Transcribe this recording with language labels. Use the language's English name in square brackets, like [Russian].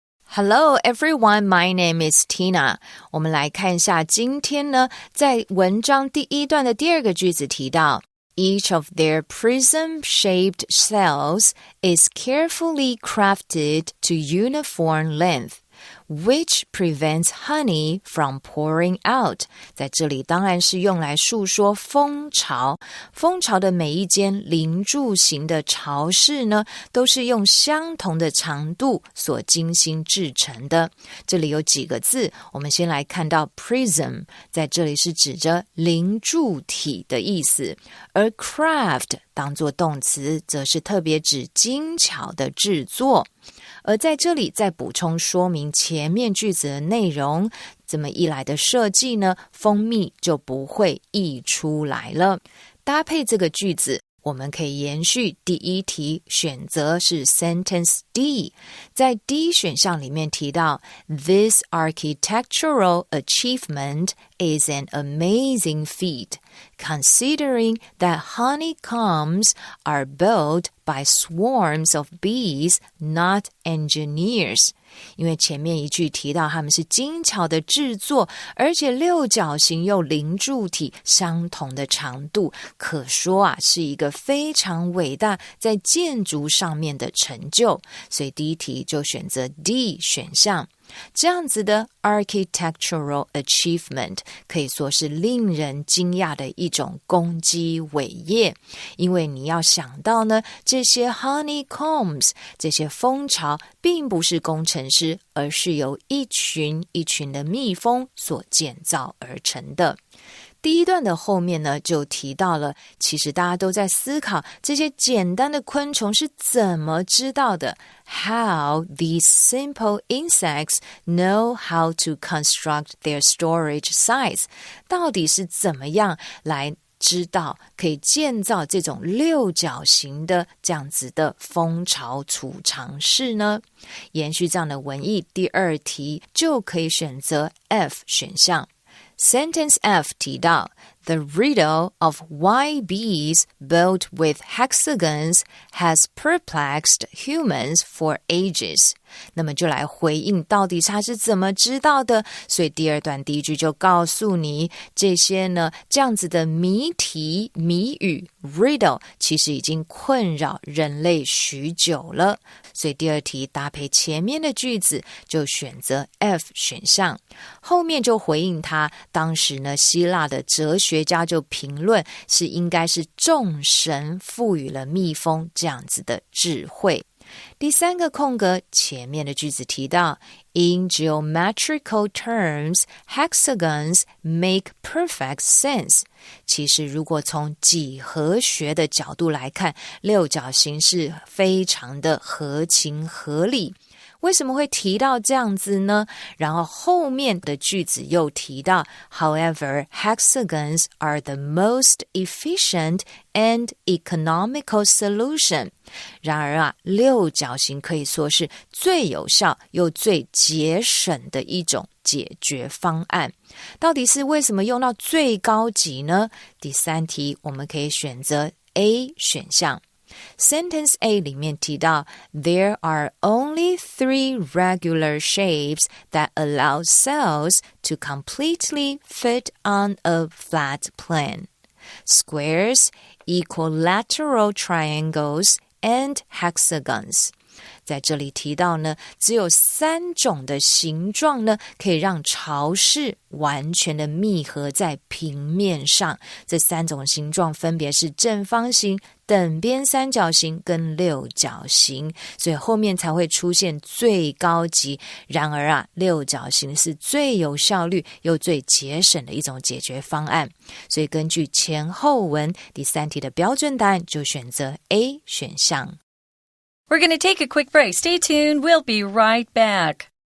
[English] Hello everyone, my name is Tina. [Chinese] 我们来看一下今天呢，在文章第1段的第2个句子提到 [English] Each of their prism-shaped cells is carefully crafted to uniform length, which prevents honey from pouring out. [Chinese] 在这里当然是用来述说蜂巢。蜂巢的每一间菱柱形的巢室呢，都是用相同的长度所精心制成的。这里有几个字，我们先来看到 prism， 在这里是指着菱柱体的意思，而 craft 当作动词，则是特别指精巧的制作。而在这里再补充说明前面句子的内容，这么一来的设计呢，蜂蜜就不会溢出来了。搭配这个句子，我们可以延续第一题，选择是 sentence D。在 D 选项里面提到 [English] This architectural achievement is an amazing feat, considering that honeycombs are built by swarms of bees, not engineers. [Chinese] 因为前面一句提到他们是精巧的制作，而且六角形又菱柱体相同的长度，可说是一个非常伟大在建筑上面的成就，所以第一题就选择 D 选项。这样子的 architectural achievement 可以说是令人惊讶的一种功绩伟业，因为你要想到呢，这些 honeycombs 这些蜂巢并不是工程师，而是由一群一群的蜜蜂所建造而成的。第一段的后面呢，就提到了，其实大家都在思考这些简单的昆虫是怎么知道的。 [English] How these simple insects know how to construct their storage sites. [Chinese] 到底是怎么样来知道可以建造这种六角形的这样子的蜂巢储藏室呢？延续这样的文意，第二题就可以选择 F 选项。 [English] Sentence F 提到 The riddle of why bees built with hexagons has perplexed humans for ages. [Chinese] 那么就来回应到底他是怎么知道的，所以第二段第一句就告诉你这些呢，这样子的谜题谜语 riddle 其实已经困扰人类许久了，所以第二题搭配前面的句子就选择 F 选项。后面就回应他，当时呢希腊的哲学家就评论是应该是众神赋予了蜜蜂这样子的智慧。第三个空格，前面的句子提到 [English] In geometrical terms, hexagons make perfect sense. [Chinese] 其实如果从几何学的角度来看，六角形是非常的合情合理。为什么会提到这样子呢？然后后面的句子又提到 [English] However, hexagons are the most efficient and economical solution. [Chinese] 然而六角形可以说是最有效又最节省的一种解决方案。到底是为什么用到最高级呢？第三题我们可以选择 A 选项。 [English] Sentence A 里面提到 There are only 3 regular shapes that allow cells to completely fit on a flat plane. Squares, equilateral triangles, and hexagons. [Chinese] 在这里提到呢，只有3种的形状呢，可以让巢室完全的密合在平面上。这3种形状分别是正方形、等边三角形跟六角形，所以后面才会出现最高级。然而六角形是最有效率又最节省的一种解决方案。所以根据前后文，第三题的标准答案就选择 A 选项。 [English] We're going to take a quick break. Stay tuned. We'll be right back.